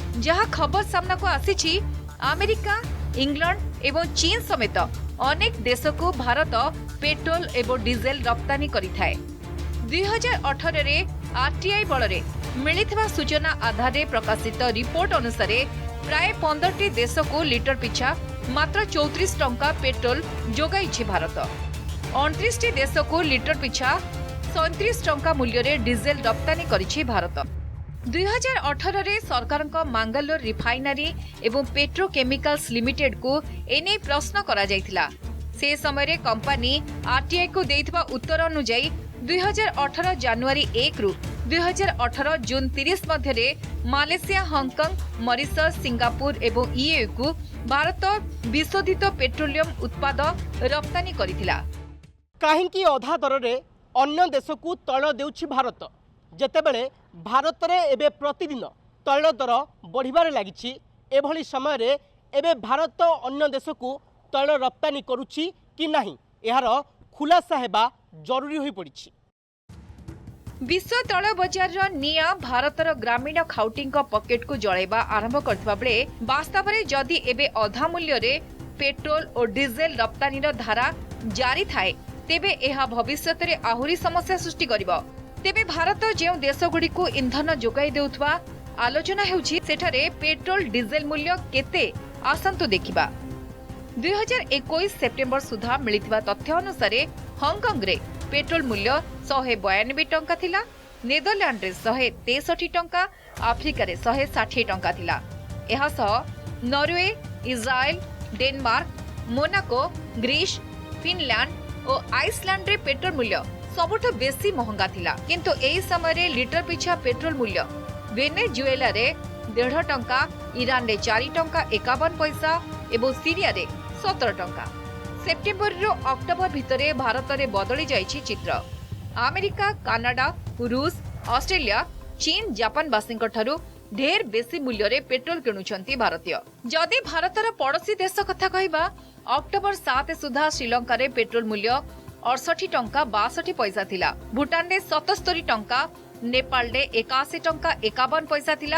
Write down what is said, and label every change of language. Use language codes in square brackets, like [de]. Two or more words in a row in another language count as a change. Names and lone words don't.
[or] ଯାହା ଖବର ସାମନାକୁ ଆସିଛି ଆମେରିକା, ଇଂଲଣ୍ଡ ଏବଂ ଚୀନ ସମେତ ଅନେକ ଦେଶକୁ ଭାରତ ପେଟ୍ରୋଲ ଏବଂ ଡିଜେଲ ରପ୍ତାନି କରିଥାଏ। 2018ରେ ଆରଟିଆଇ ବଳରେ ମିଳିଥିବା ସୂଚନା ଆଧାରରେ ପ୍ରକାଶିତ ରିପୋର୍ଟ ଅନୁସାରେ ପ୍ରାୟ 15ଟି ଦେଶକୁ ଲିଟର ପିଛା ମାତ୍ର 34 ଟଙ୍କାରେ ପେଟ୍ରୋଲ ଯୋଗାଇଛି ଭାରତ। 29ଟି ଦେଶକୁ ଲିଟର ପିଛା 37 ଟଙ୍କା ମୂଲ୍ୟରେ ଡିଜେଲ ରପ୍ତାନି କରିଛି ଭାରତ। 2018ରେ ସରକାରଙ୍କ ମାଙ୍ଗାଲୋର ରିଫାଇନରୀ ଏବଂ ପେଟ୍ରୋକେମିକାଲ୍ସ ଲିମିଟେଡକୁ ଏନେଇ ପ୍ରଶ୍ନ କରାଯାଇଥିଲା। ସେ ସମୟରେ କମ୍ପାନୀ ଆରଟିଆଇକୁ ଦେଇଥିବା ଉତ୍ତର ଅନୁସାରେ 2018 ଜାନୁଆରୀ 1ରୁ 2018 ଜୁନ 30 ମଧ୍ୟରେ ମାଲେସିଆ, ହଂକଂ, ମରିସସ, ସିଙ୍ଗାପୁର ଏବଂ ଇୟୁକୁ ଭାରତ ବିଶୋଧିତ ପେଟ୍ରୋଲିୟମ ଉତ୍ପାଦ ରପ୍ତାନି କରିଥିଲା। କାହିଁକି ଅଧା ଦରରେ ଅନ୍ୟ ଦେଶକୁ ତୈଳ ଦେଉଛି ଭାରତ, ଯେତେବେଳେ ଭାରତରେ ଏବେ ପ୍ରତିଦିନ ତୈଳ ଦର ବଢ଼ିବାରେ ଲାଗିଛି। ଏଭଳି ସମୟରେ ଏବେ ଭାରତ ଅନ୍ୟ ଦେଶକୁ ତୈଳ ରପ୍ତାନି କରୁଛି କି ନାହିଁ ଏହାର ଖୁଲାସା ହେବା ଜରୁରୀ ହୋଇପଡ଼ିଛି। ବିଶ୍ୱ ତୈଳ ବଜାର ନିଆଁ ଭାରତର ଗ୍ରାମୀଣ ଖାଉଟି ପକେଟକୁ ଜଳାଇବା ଆରମ୍ଭ କରିଥିବା ବେଳେ ବାସ୍ତବରେ ଯଦି ଏବେ ଅଧା ମୂଲ୍ୟରେ ପେଟ୍ରୋଲ ଓ ଡିଜେଲ ରପ୍ତାନିର ଧାରା ଜାରି ଥାଏ ତେବେ ଏହା ଭବିଷ୍ୟତରେ ଆହୁରି ସମସ୍ୟା ସୃଷ୍ଟି କରିବ। ତେବେ ଭାରତ ଯେଉଁ ଦେଶଗୁଡ଼ିକୁ ଇନ୍ଧନ ଯୋଗାଇ ଦେଉଥିବା ଆଲୋଚନା ହେଉଛି ସେଠାରେ ପେଟ୍ରୋଲ ଡିଜେଲ ମୂଲ୍ୟ କେତେ ଆସନ୍ତୁ ଦେଖିବା। 2021 ସେପ୍ଟେମ୍ବର ସୁଦ୍ଧା ମିଳିଥିବା ତଥ୍ୟ ଅନୁସାରେ ହଂକଂରେ ପେଟ୍ରୋଲ ମୂଲ୍ୟ 192 ଟଙ୍କା ଥିଲା, ନେଦରଲାଣ୍ଡରେ 163 ଟଙ୍କା, ଆଫ୍ରିକାରେ 160 ଟଙ୍କା ଥିଲା। ଏହା ସହ ନରୱେ, ଇସ୍ରାଏଲ, ଡେନମାର୍କ, ମୋନାକୋ, ଗ୍ରୀସ, ଫିନଲାଣ୍ଡ ଓ ଆଇସଲାଣ୍ଡରେ ପେଟ୍ରୋଲ ମୂଲ୍ୟ ସବୁଠୁ ବେଶି ମହଙ୍ଗା ଥିଲା। କିନ୍ତୁ ଏହି ସମୟରେ ଲିଟର ପିଛା ପେଟ୍ରୋଲ ମୂଲ୍ୟ ଭେନେଜୁଏଲାରେ 1.5 ଟଙ୍କା, ଇରାନରେ 4 ଟଙ୍କା 51 ପଇସା ଏବଂ ସିରିଆରେ 17 ଟଙ୍କା। ସେପ୍ଟେମ୍ବରରୁ ଅକ୍ଟୋବର ଭିତରେ ଭାରତରେ ବଦଳି ଯାଇଛି ଚିତ୍ର। ଆମେରିକା, କାନାଡା, ରୁଷ, ଅଷ୍ଟ୍ରେଲିଆ, ଚୀନ, ଜାପାନ ବାସୀଙ୍କ ଠାରୁ ଢେର ବେଶି ମୂଲ୍ୟରେ ପେଟ୍ରୋଲ କିଣୁଛନ୍ତି ଭାରତୀୟ। ଯଦି ଭାରତର ପଡ଼ୋଶୀ ଦେଶ କଥା କହିବା, ଅକ୍ଟୋବର 7 ସୁଦ୍ଧା ଶ୍ରୀଲଙ୍କାରେ ପେଟ୍ରୋଲ ମୂଲ୍ୟ 68 ଟଙ୍କା 62 ପଇସା ଥିଲା, ଭୁଟାନରେ 77 ଟଙ୍କା, ନେପାଳରେ 81 ଟଙ୍କା 51 ପଇସା ଥିଲା।